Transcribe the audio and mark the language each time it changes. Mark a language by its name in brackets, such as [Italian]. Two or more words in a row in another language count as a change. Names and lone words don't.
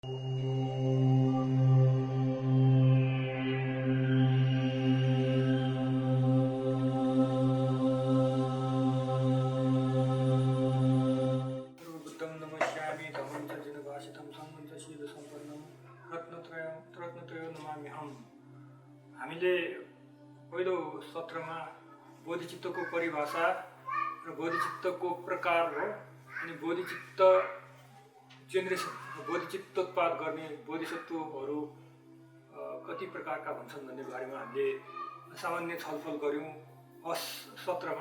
[Sanskrit] बुद्धं नमस्यामि धम्मं च जिनभाषितं संघं च शीलसम्पन्नं रत्नत्रयो नमाम्यहम्। [Nepali] हामीले पहिलो सत्रमा बोधिचित्तको परिभाषा र बोधिचित्तको प्रकार हो अनि बोधिचित्त जेनेरेसन बोधिचित्तोत्पाद गर्ने बोधिसत्वहरू कति प्रकारका हुन्छन् भन्ने बारेमा हामीले सामान्य छलफल गऱ्यौँ फर्स्ट सत्रमा।